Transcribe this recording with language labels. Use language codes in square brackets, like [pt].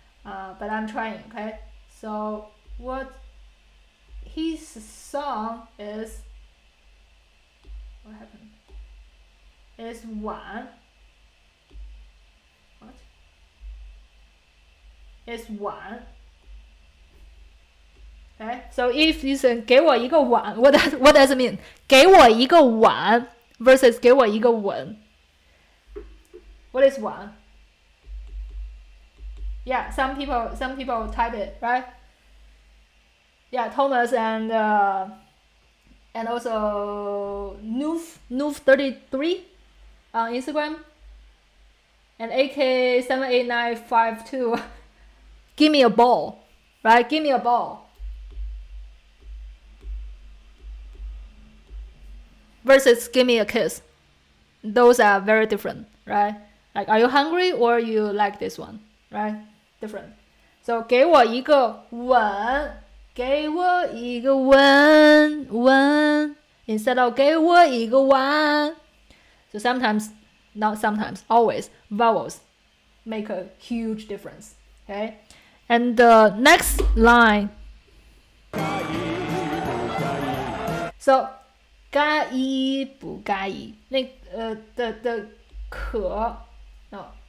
[en] But I'm trying, okay? So what his song is, what happened? Is 晚. What? Is 晚. Okay, so if you say [zh] 给我一个碗, [en] what does it mean? [zh] 给我一个碗 [en] versus [zh] 给我一个吻. [en] What is 碗? Yeah, some people type it, right? Yeah, Thomas and also Noof33 on Instagram and AK78952. Give me a ball, right? Give me a ball. Versus give me a kiss. Those are very different, right? Like, are you hungry or you like this one, right? Different. [zh] So 给我一个吻, 给我一个吻, 吻 [en] instead of [zh] 给我一个碗. [en] So sometimes, not sometimes, always, vowels make a huge difference, okay? And the next line. [zh] So 介意不介意?The 可 no.